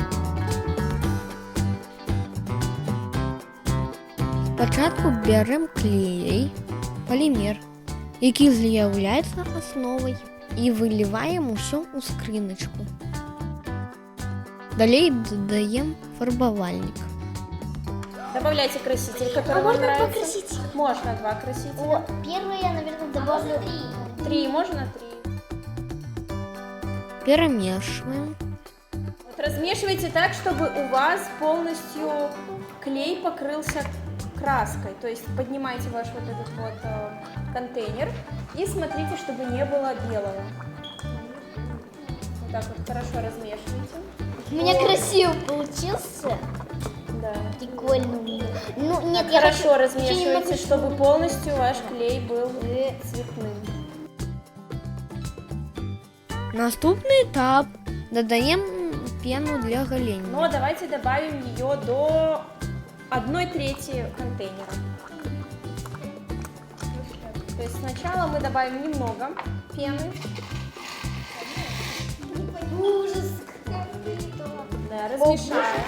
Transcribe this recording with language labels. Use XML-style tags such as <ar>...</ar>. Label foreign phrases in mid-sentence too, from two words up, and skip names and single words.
<uk>Спочатку беремо клей, полімер, який з'являється основою, і виливаємо все у скриночку. Далі додаємо фарбовальник.</uk> <ru>Добавляйте краситель, который вам нравится. Можно 2 красителя? Можно 2 красителя. О, первый я, наверное, добавлю 3. 3, можно 3. Перемешиваем. Вот размешивайте так, чтобы у вас полностью клей покрылся краской. То есть поднимайте ваш вот этот вот контейнер и смотрите, чтобы не было белого. Вот так вот хорошо размешивайте. У меня красиво получился. Да. Прикольно у меня. Ну, нет, Так я хорошо хочу... размешивайте, чтобы полностью ваш клей был цветным.</ru> <uk>Наступний етап. Додаємо пену для голення.</uk> <ru>Но давайте добавим ее до 1/3 контейнера. То есть сначала мы добавим немного пены. Ужас. Да, размешаем.</ru>